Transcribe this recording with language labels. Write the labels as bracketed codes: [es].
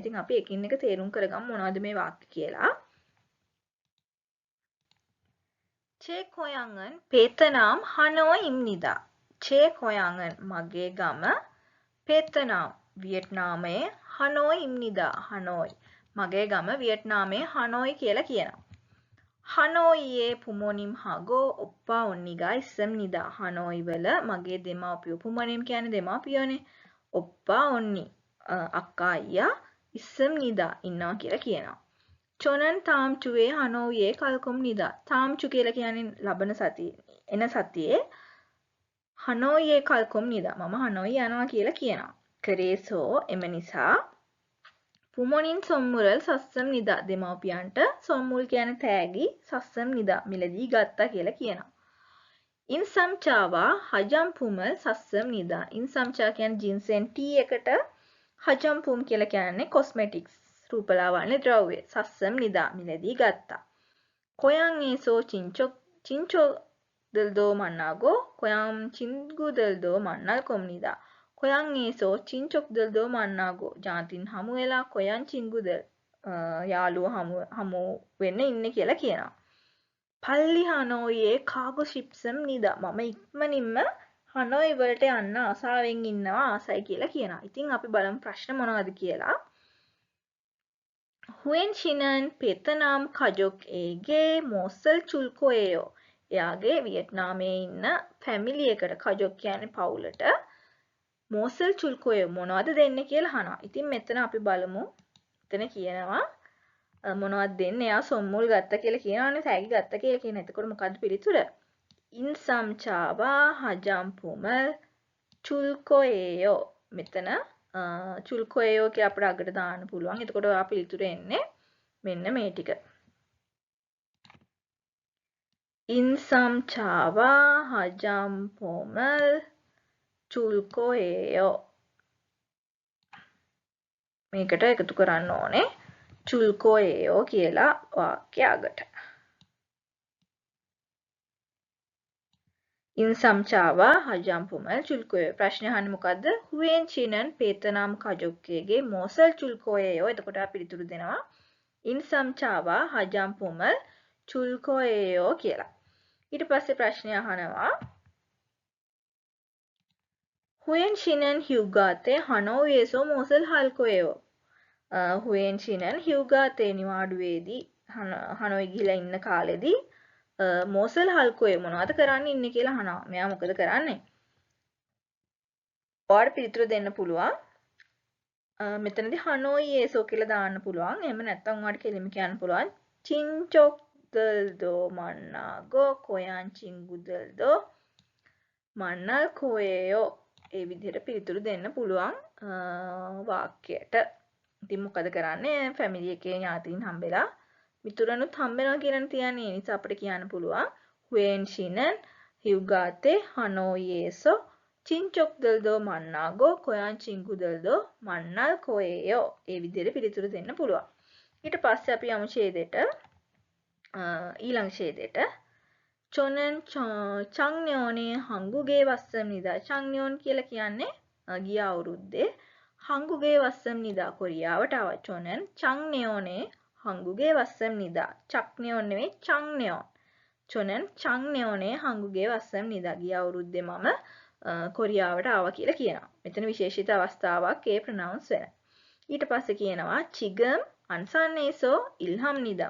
[si] ඉතින් අපි එකින් එක තේරුම් කරගමු මොනවද මේ වාක්‍ය කියලා. [ko] 제 고향은 베트남 하노이입니다. 제 고향은 [si] මගේ ගම [ko] 베트남 වියට්නාමයේ 하노이입니다. [si] 하노이 මගේ ගම වියට්නාමයේ 하노이 කියලා කියනවා. [ko] 하노이의 부모님하고 오빠 언니가 있습니다. [si] 하노이 වල මගේ දෙමාපියෝ [ko] 부모님 [si] කියන්නේ දෙමාපියෝනේ. [ko] 오빠 언니 [si] අක්කා අයියා [ko] 있습니다. [si] ඉන්නවා කියලා කියනවා. [ko] 저는 다음 주에 하노이에 갈 겁니다. 다음 주 [si] කියලා කියන්නේ ලබන සතියේ එන සතියේ [ko] 하노이에 갈 겁니다. [si] මම 하노이 යනවා කියලා කියනවා. [ko] 그래서 [si] එම නිසා [ko] 부모님 선물을 샀습니다. [si] දෙමාපියන්ට 선물 කියන්නේ තෑගි [ko] 샀습니다. [si] මිලදී ගත්තා කියලා කියනවා. [ko] 인삼차와 화장품을 샀습니다. [si] 인삼차 කියන්නේ ජින්සෙන් ටී එකට 화장품 කියලා කියන්නේ කොස්මෙටික්ස් රූපලාවන්‍ය ද්‍රව්‍ය [ko] 샀습니다. [si] මිලදී ගත්තා. [ko] 고향에서 친척들도 만나고 고향 친구들도 만날 겁니다. 고향에서 친척들도 만나고 [si] ජාතින් හමු වෙලා [ko] 고향 친구들 [si] යාළුවෝ හමු වෙන්න ඉන්නේ කියලා කියනවා. පල්ලි හනෝයියේ කාගු ශිප්සම්නිදා. මම ඉක්මනින්ම හනෝයි වලට යන්න ආසාවෙන් ඉන්නවා ආසයි කියලා කියනවා. ඉතින් අපි බලමු ප්‍රශ්න මොනවද කියලා. [ko] 후엔씨는 베트남 가족에게 무엇을 줄 거예요? [si] එයාගේ වියට්නාමයේ ඉන්න ෆැමිලි එකට 가족 කියන්නේ පවුලට [ko] 무엇을 줄 거예요? [si] මොනවද දෙන්නේ කියලා අහනවා. ඉතින් මෙතන අපි බලමු. එතන කියනවා මොනවද දෙන්නේ? එයා සොම්මුල් ගත්ත කියලා කියනවානේ. තෑගි ගත්ත කියලා කියන. එතකොට මොකද්ද පිළිතුර? [ko] 인삼차와 화장품을 줄 거예요. [si] මෙතන [ko] 줄 거예요 [si] කියලා අපිට අගට දාන්න පුළුවන්. එතකොට ඔයා පිළිතුර එන්නේ මෙන්න මේ ටික. [ko] 인삼차와 화장품을 줄 거예요. [si] මේකට එකතු කරන්න ඕනේ. [ko] 줄 거예요 [si] කියලා වාක්‍ය අගට. [ko] 인삼차와 화장품을 줄 거예요. [si] ප්‍රශ්නේ අහන්නේ මොකද්ද? [ko] 후엔치는 베트남 가족에게 무엇을 줄 거예요? [si] එතකොට අපි පිළිතුරු දෙනවා. [ko] 인삼차와 화장품을 줄 거예요 කියලා. [si] ඊට පස්සේ ප්‍රශ්නේ අහනවා. [ko] 후엔치는 휴가 때 하노이에서 무엇을 할 거예요? 후엔치는 휴가 때 [si] නිවාඩුවේදී හනෝයි ගිහිලා ඉන්න කාලෙදී මොසල් හල්කෝයේ මොනවද කරන්න ඉන්නේ කියලා අහනවා. මෙයා මොකද කරන්නේ? ඔයාලට පිළිතුරු දෙන්න පුළුවන්. මෙතනදී හනෝයියේසෝ කියලා දාන්න පුළුවන්. එහෙම නැත්නම් ඔයාලට කෙලින්ම කියන්න පුළුවන්. [ko] 친척들도 만나고 고향 친구들도 만날 거예요. [si] ඒ විදිහට පිළිතුරු දෙන්න පුළුවන් වාක්‍යයට. ඉතින් මොකද කරන්නේ? ෆැමිලි එකේ ඥාතීන් හම්බෙලා මිතුරනුත් හම්බෙනවා කියන තියන්නේ. ඒ නිසා අපිට කියන්න පුළුවන් [ko] 후엔씨는 휴가 때 하노이에서 친척들도 만나고 고향 친구들도 만날 거예요. [si] ඒ විදිහට පිළිතුරු දෙන්න පුළුවන්. ඊට පස්සේ අපි යමු ඡේදයට. ඊළඟ ඡේදයට. [ko] 저는 작년에 한국에 왔습니다. [si] 작년 කියලා කියන්නේ ගිය අවුරුද්දේ [ko] 한국에 왔습니다. [si] කොරියාවට ආවා. [ko] 저는 작년에 한국에 왔습니다. 작년 [si] නෙවෙයි [ko] 작년. 저는 작년에 한국에 왔습니다. [si] ගිය අවුරුද්දේ මම කොරියාවට ආවා කියලා කියනවා. මෙතන විශේෂිත අවස්ථාවක් ඒ ප්‍රොනවුන්ස් වෙන. ඊට පස්සේ කියනවා [ko] 지금 안산에서 일합니다.